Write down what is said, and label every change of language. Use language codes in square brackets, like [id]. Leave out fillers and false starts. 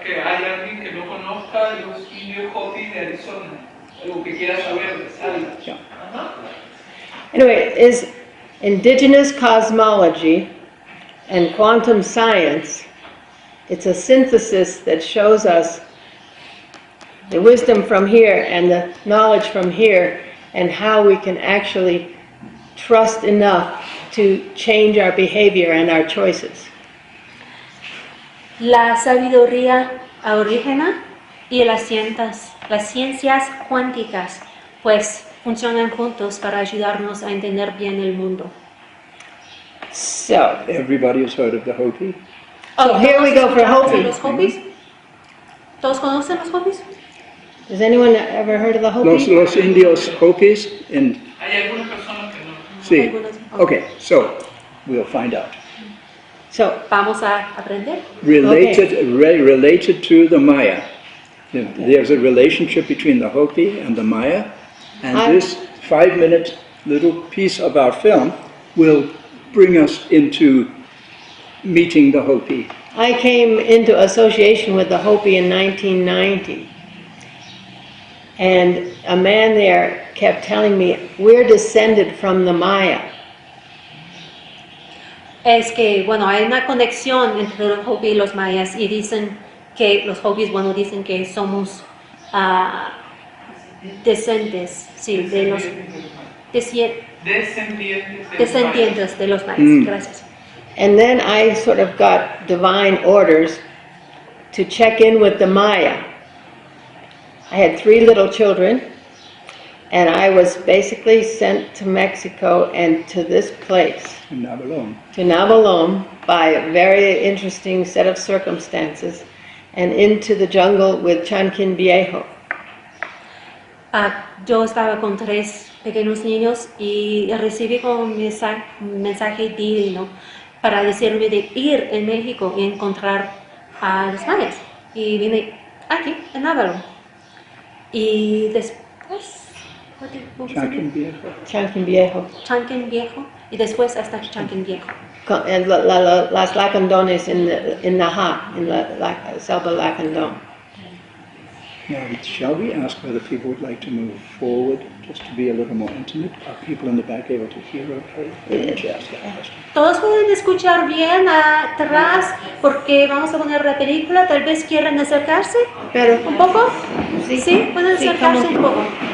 [es] Que hay alguien que no conozca los indios Hopi de Arizona, algo que quiera saber, algo. [en] Yeah. Anyway, is indigenous cosmology and quantum science. It's a synthesis that shows us the wisdom from here and the knowledge from here and how we can actually trust enough to change our behavior and our choices. [es] La sabiduría aborígena y las ciencias cuánticas pues funcionan juntos para ayudarnos a entender bien el mundo. [en] So, Everybody has heard of the Hopi? So here we go for Hopi. [es] ¿Los Hopis? ¿Todos conocen los Hopis? [en] Has anyone ever heard of the Hopi? [es] Los indios Hopis in... Hay algunas personas que no. Sí. Algunos. [en] Okay, so we'll find out. So, [es] Vamos a aprender. [en] Related to the Maya. There's a relationship between the Hopi and the Maya, and this 5-minute little piece of our film will bring us into meeting the Hopi. I came into association with the Hopi in 1990. And a man there kept telling me, we're descended from the Maya. [es] Es que, bueno, hay una conexión entre los Hopi y los mayas y dicen que los Hopis, bueno, dicen que somos descendientes, sí, de los descendientes de los mayas. Gracias. [en] And then I sort of got divine orders to check in with the Maya. I had 3 little children, and I was basically sent to Mexico and to this place, to Bolom, by a very interesting set of circumstances, and into the jungle with Chanquin Viejo. [es] Yo estaba con 3 pequeños niños y recibí un mensaje divino para decirme de ir en México y encontrar a los mayas. Y vine aquí, en Ávalo. Y después... Chanquin Viejo. Chanquin Viejo. Chanquin Viejo. Y después hasta Chanquin Viejo. [en] And las Lacandones in Naha, in la Selva Lacandon. Now, shall we ask whether people would like to move forward, just to be a little more intimate? Are people in the back able to hear okay? [es] Todos pueden escuchar bien atrás porque vamos a poner la película. Tal vez quieran acercarse un poco. Sí, pueden acercarse un poco.